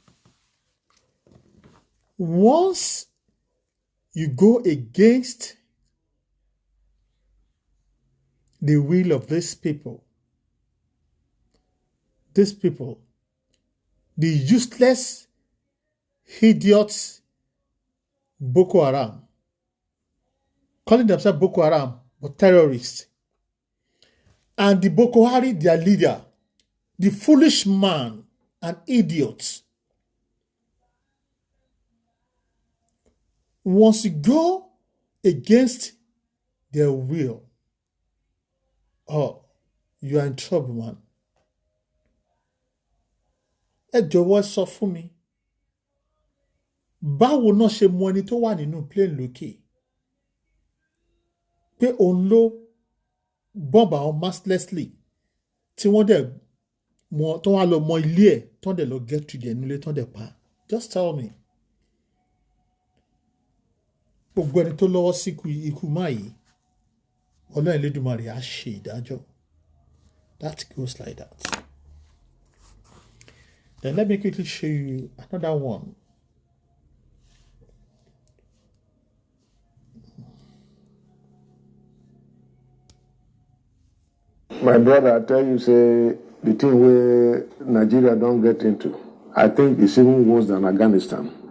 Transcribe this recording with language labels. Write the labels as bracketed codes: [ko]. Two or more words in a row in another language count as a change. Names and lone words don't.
[en] Once you go against the will of these people, the useless idiots, Boko Haram, calling themselves Boko Haram, but terrorists, and the Boko Haram, their leader, the foolish man and idiots. Once you go against their will, oh, you are in trouble, man. [yo] Ẹ jọ̀wọ́ sọ fún mi. Báwo náà ṣe mọ ẹni tó wà nínú plane lókè? Pé òun ló bomb àwọn mercilessly tí wọ́n dẹ̀ mọ tó wá lọ mọ ilé ẹ̀ tó dẹ̀ lọ [en] get to their [yo] nílé tó dẹ̀ pa. [en] Just tell me. [yo] Gbogbo ẹni tó lọ́wọ́ sí ikú máa yìí, Ọlọ́run Elédùmarè á ṣe ìdájọ́. [en] That goes like that. Then let me quickly show you another one. My brother, I tell you, say, the thing where Nigeria don't get into, I think it's even worse than Afghanistan.